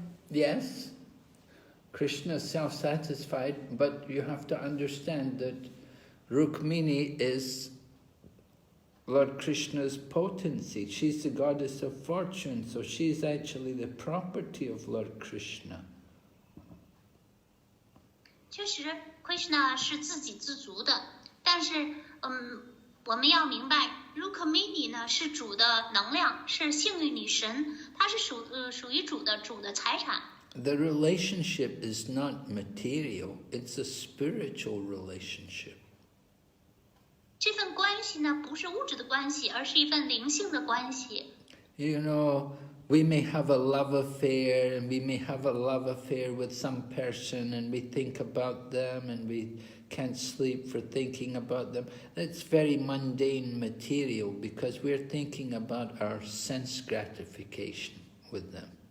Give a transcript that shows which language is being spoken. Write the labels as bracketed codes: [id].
[en] Yes, Krishna is self-satisfied, but you have to understand that Rukmini is Lord Krishna's potency. She's the goddess of fortune, so she's actually the property of Lord Krishna. [zh] 确实 ，Krishna 是自给自足的，但是，我们要明白 ，Rukmini 呢是主的能量，是幸运女神，她是属于主的财产。 [en] The relationship is not material; it's a spiritual relationship. [zh] 这份关系呢，不是物质的关系，而是一份灵性的关系。 [en] You know, we may have a love affair, and we may have a love affair with some person, and we think about them, and we can't sleep for thinking about them. That's very mundane material, because we're thinking about our sense gratification with them.